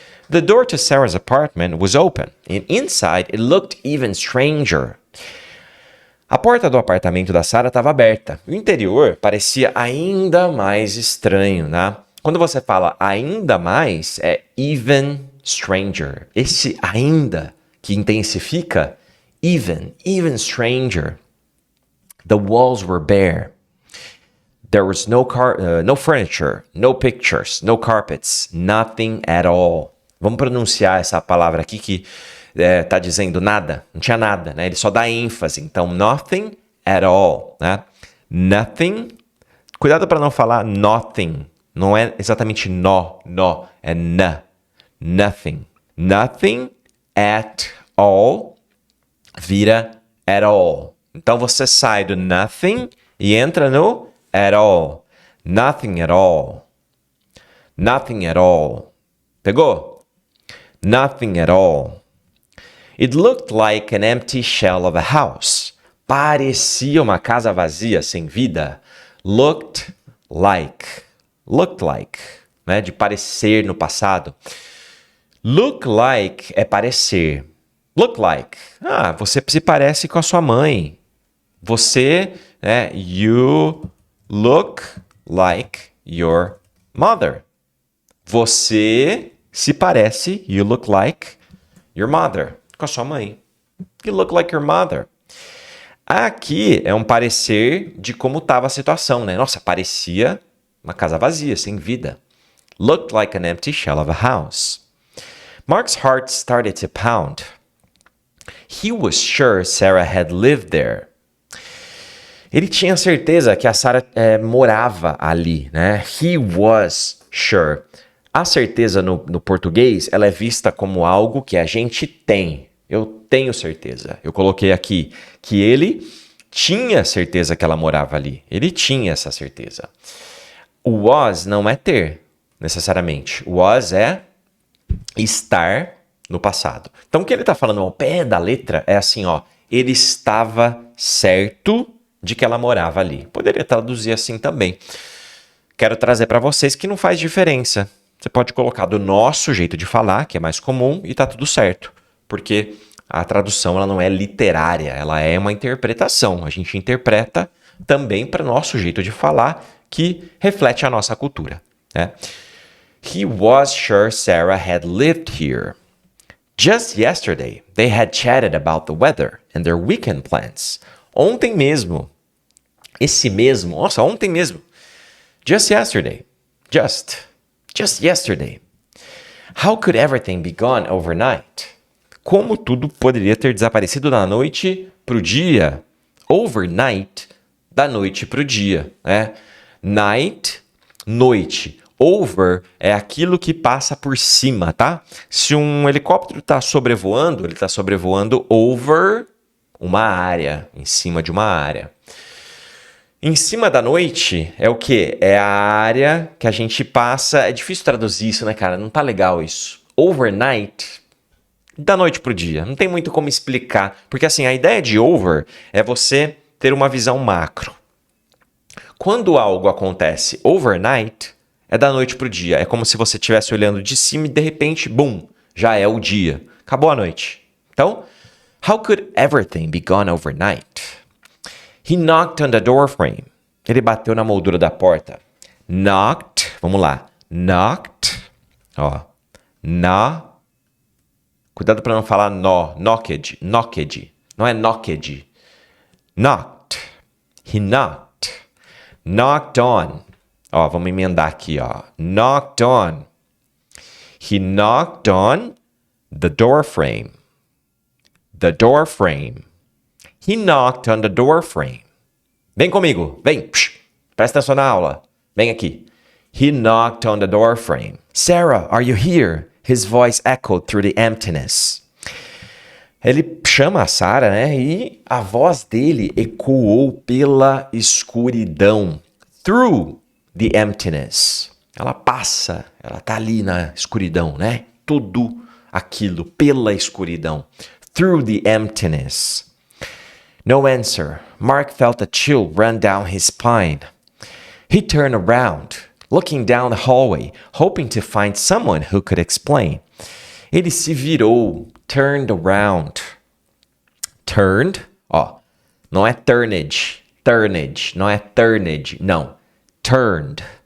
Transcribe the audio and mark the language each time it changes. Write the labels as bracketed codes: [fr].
[en] The door to Sarah's apartment was open, and inside it looked even stranger. [pt] A porta do apartamento da Sarah estava aberta. O interior parecia ainda mais estranho, né? Quando você fala ainda mais, é [en] even stranger. [pt] Esse ainda que intensifica, [en] even stranger. The walls were bare. There was no furniture, no pictures, no carpets, nothing at all. [pt] Vamos pronunciar essa palavra aqui que tá dizendo nada, não tinha nada, né? Ele só dá ênfase. Então, [en] nothing at all, [pt] né? Nothing. Cuidado para não falar nothing. Não é exatamente nó, é na. Nothing. [en] Nothing at all vira at all. [pt] Então você sai do nothing e entra no [en] at all. Nothing at all. Nothing at all. Pegou? Nothing at all. It looked like an empty shell of a house. [pt] Parecia uma casa vazia, sem vida. [en] Looked like. Looked like. Né? [pt] De parecer no passado. [en] Look like [pt] é parecer. Look like. Ah, você se parece com a sua mãe. Você, né? [en] You look like your mother. [pt] Você se parece, [en] you look like your mother, [pt] com a sua mãe. [en] You look like your mother. [pt] Aqui é um parecer de como estava a situação, né? Nossa, parecia uma casa vazia, sem vida. [en] Looked like an empty shell of a house. Mark's heart started to pound. He was sure Sarah had lived there. [pt] Ele tinha certeza que a Sarah morava ali, né? He was sure. A certeza no português, ela é vista como algo que a gente tem. Eu tenho certeza. Eu coloquei aqui que ele tinha certeza que ela morava ali. Ele tinha essa certeza. O was não é ter, necessariamente. O was é estar no passado. Então, o que ele está falando ao pé da letra é assim, ó. Ele estava certo de que ela morava ali. Poderia traduzir assim também. Quero trazer para vocês que não faz diferença. Você pode colocar do nosso jeito de falar, que é mais comum, e tá tudo certo. Porque a tradução ela não é literária, ela é uma interpretação. A gente interpreta também para o nosso jeito de falar, que reflete a nossa cultura, né? [en] He was sure Sarah had lived here. Just yesterday, they had chatted about the weather and their weekend plans. [pt] Ontem mesmo. Esse mesmo. Nossa, ontem mesmo. [en] Just yesterday. Just yesterday. How could everything be gone overnight? [pt] Como tudo poderia ter desaparecido da noite pro dia? Overnight, da noite pro dia, né? Night, noite. Over é aquilo que passa por cima, tá? Se um helicóptero está sobrevoando, ele está sobrevoando over uma área, em cima de uma área. Em cima da noite é o quê? É a área que a gente passa... É difícil traduzir isso, né, cara? Não tá legal isso. Overnight, da noite pro dia. Não tem muito como explicar. Porque, assim, a ideia de over é você ter uma visão macro. Quando algo acontece overnight, é da noite pro dia. É como se você estivesse olhando de cima e, de repente, boom, já é o dia. Acabou a noite. [en] Então, how could everything be gone overnight? He knocked on the door frame. [pt] Ele bateu na moldura da porta. Knocked. Vamos lá. Knocked. Ó. Cuidado para não falar nó. [en] Knocked. Knocked. Não é knocked. Knocked. He knocked. Knocked on. [pt] Ó, vamos emendar aqui, ó. [en] Knocked on. He knocked on the door frame. The door frame. He knocked on the door frame. [pt] Vem comigo, vem. Psh, presta atenção na aula. Vem aqui. [en] He knocked on the door frame. Sarah, are you here? His voice echoed through the emptiness. [pt] Ele chama a Sarah, né? E a voz dele ecoou pela escuridão. [en] Through the emptiness. [pt] Ela passa, ela tá ali na escuridão, né? Tudo aquilo pela escuridão. [en] Through the emptiness. No answer. Mark felt a chill run down his spine. He turned around, looking down the hallway, hoping to find someone who could explain. [pt] Ele se virou, [en] turned around. [pt] Turned, ó, não é turnage, não é turnage, não. Turned.